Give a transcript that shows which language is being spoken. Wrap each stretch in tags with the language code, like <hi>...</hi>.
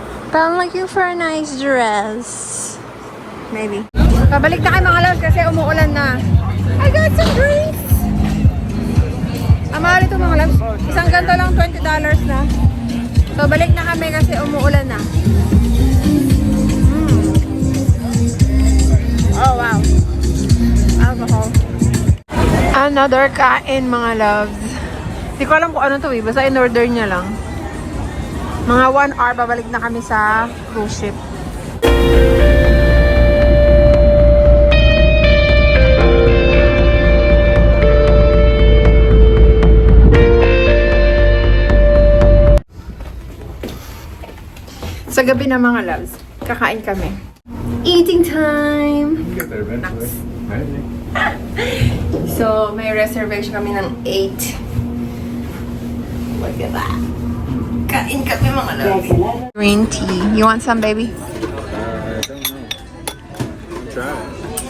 <en>But I'm looking for a nice dress. Maybe.</en> <tl>Pabalik na kayo mga loves kasi umuulan na.</tl> <en>I got some drinks!</en> <tl>Ang mahal ito mga loves. Isang ganto lang $20 na. So balik na kami kasi umuulan na.</tl> <en>Oh wow.</en> <tl>Alcohol. Another kain mga loves. Hindi ko alam kung ano to eh. Basta in-order niya lang. Mga 1 hour babalik na kami sa cruise ship. Sa gabi na mga loves, kakain kami.</tl> <en>Eating time! You get there eventually. Maybe.</en> <tl>So, may reservation kami ng 8.</tl> <en>Look at that.</en> <tl>Kain kami mga loves.</tl> <en>Green tea. You want some, baby? I don't know. Try it.</en>